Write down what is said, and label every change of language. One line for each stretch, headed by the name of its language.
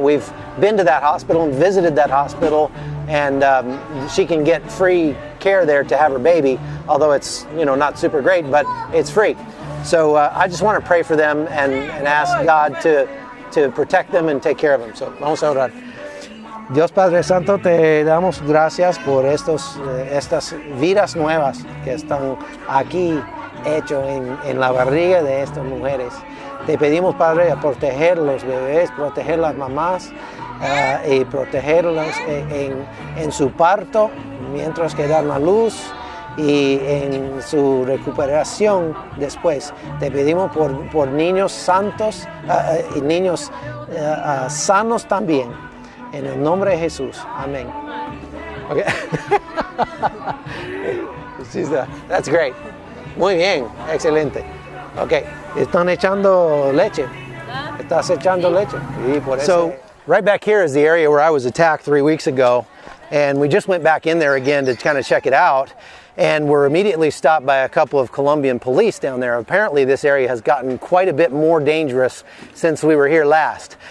English: We've been to that hospital and visited that hospital, and she can get free care there to have her baby, although it's not super great, but it's free. So I just want to pray for them and ask God to protect them and take care of them.
Spanish: So vamos a orar. Dios Padre Santo, te damos gracias por estas vidas nuevas que están aquí hecho en la barriga de estas mujeres. Te pedimos, Padre, a proteger los bebés, proteger las mamás y protegerlas en su parto mientras que dan la luz y en su recuperación después. Te pedimos por niños santos y niños sanos también. En el nombre de Jesús. Amén. Okay.
English: That's great.
Spanish: Muy bien, excelente. Okay, están echando leche. Estás echando leche.
English: So, right back here is the area where I was attacked 3 weeks ago, and we just went back in there again to kind of check it out, and were immediately stopped by a couple of Colombian police down there. Apparently this area has gotten quite a bit more dangerous since we were here last.